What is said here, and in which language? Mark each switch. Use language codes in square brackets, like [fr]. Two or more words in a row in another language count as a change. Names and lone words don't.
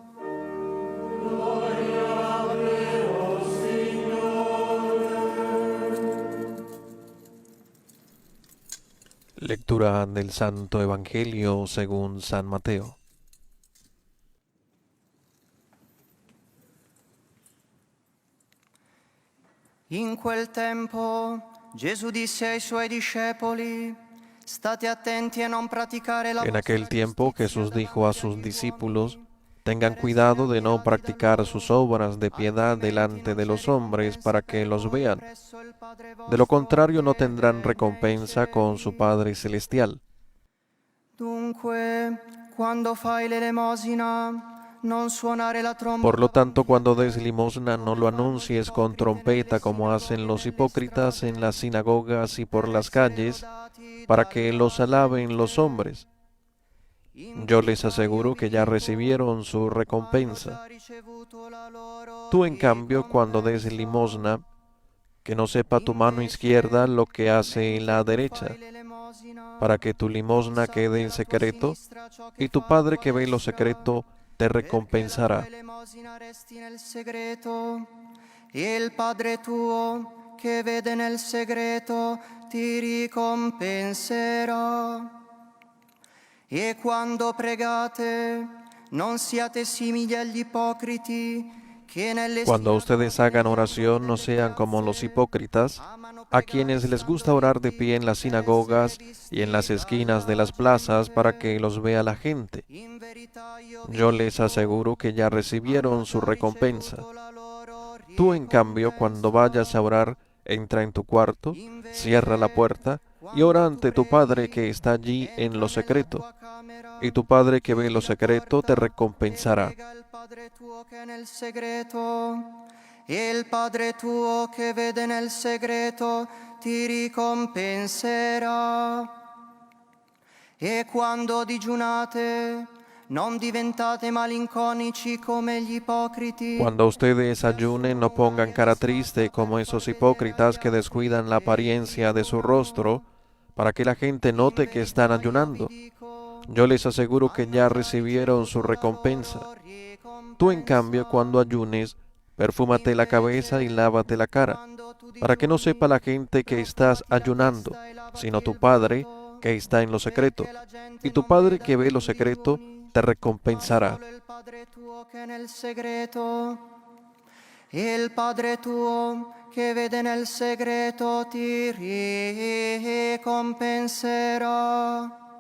[es] Lectura del Santo Evangelio según San Mateo. [it] In quel tempo Gesù disse ai suoi discepoli: State attenti a non praticare la [es] En aquel tiempo Jesús dijo a sus discípulos: Tengan cuidado de no practicar sus obras de piedad delante de los hombres para que los vean. De lo contrario no tendrán recompensa con su Padre Celestial. [it] Dunque, quando fai l'elemosina, non suonare la tromba. [es] Por lo tanto, cuando des limosna, no lo anuncies con trompeta como hacen los hipócritas en las sinagogas y por las calles, para que los alaben los hombres. Yo les aseguro que ya recibieron su recompensa. Tú, en cambio, cuando des limosna, que no sepa tu mano izquierda lo que hace la derecha, para que tu limosna quede en secreto, y tu Padre que ve lo secreto te recompensará. [it] Il Padre tuo che vede nel segreto ti ricompenserà. E quando pregate, non siate simili agli ipocriti che nelle [es] Cuando ustedes hagan oración, no sean como los hipócritas, a quienes les gusta orar de pie en las sinagogas y en las esquinas de las plazas para que los vea la gente. Yo les aseguro que ya recibieron su recompensa. Tú, en cambio, cuando vayas a orar, entra en tu cuarto, cierra la puerta y ora ante tu Padre que está allí en lo secreto. Y tu Padre que ve lo secreto te recompensará. [it] Il Padre tuo che vede nel segreto ti ricompenserà. E quando digiunate, non diventate malinconici come gli ipocriti. [es] Cuando ustedes ayunen, no pongan cara triste como esos hipócritas que descuidan la apariencia de su rostro para que la gente note que están ayunando. Yo les aseguro que ya recibieron su recompensa. Tú, en cambio, cuando ayunes, perfúmate la cabeza y lávate la cara, para que no sepa la gente que estás ayunando, sino tu Padre que está en lo secreto. Y tu Padre que ve lo secreto te recompensará. [it] Il Padre tuo che vede nel segreto ti ricompenserà.